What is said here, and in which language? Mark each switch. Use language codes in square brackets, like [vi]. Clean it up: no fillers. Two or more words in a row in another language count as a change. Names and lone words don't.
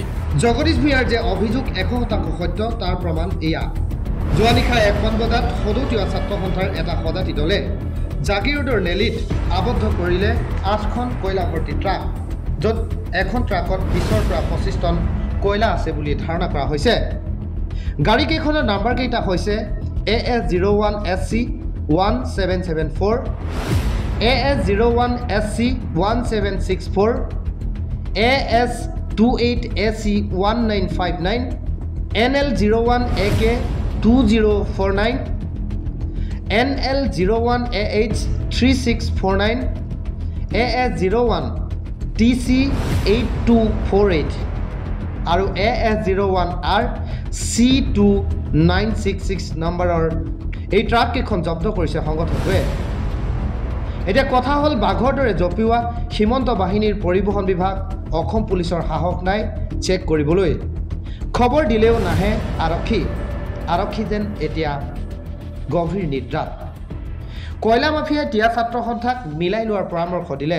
[as] জগদীশ ভূঞাৰ যে অভিযোগ 100% সত্য তাৰ প্ৰমাণ এয়া যোৱা নিশা 1 বজাত সদৌতীয়া ছাত্ৰ সন্থাৰ এটা সজাতি দলে জাগিৰোডৰ নেলিত আবদ্ধ কৰিলে 8খন কয়লা ভৰ্তি ট্ৰাক য'ত এখন ট্ৰাকত 20 পৰা 25 টন কয়লা আছে বুলি ধাৰণা কৰা হৈছে গাড়ীকেইখনৰ নাম্বাৰ কেইটা হৈছে AS01SC 1774 AS01SC 1764 AS28AC 1959 NL01AK 2049 NL01AH 3649 AS01 TC 8248 আৰু AS01R C2966 নম্বৰৰ এই ট্ৰাক কেইখন জব্দ কৰিছে সংগঠনটোৱে এতিয়া কথা হ'ল বাঘৰ দৰে জপিওৱা সীমান্ত বাহিনীৰ পৰিবহণ বিভাগ অসম পুলিচৰ সাহস নাই চেক কৰিবলৈ খবৰ দিলেও নাহে আৰক্ষী যেন এতিয়া গভীৰ নিদ্ৰাত কয়লা মাফিয়াই টিয়া ছাত্ৰ সন্থাক মিলাই লোৱাৰ পৰামৰ্শ দিলে